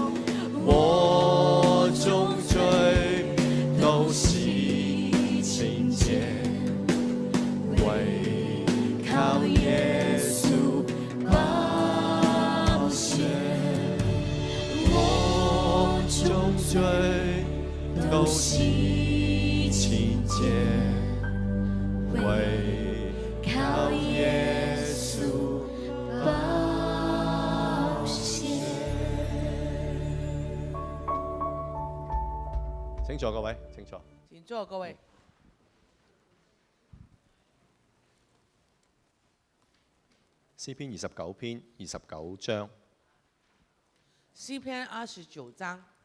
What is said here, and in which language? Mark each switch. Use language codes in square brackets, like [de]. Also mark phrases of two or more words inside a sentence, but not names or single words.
[zh] 我中罪都洗清洁，唯靠耶稣宝血，我中罪都洗清洁，唯靠耶稣宝血。請坐，各位，請坐。请坐，各位。詩篇29篇29章，詩篇29章，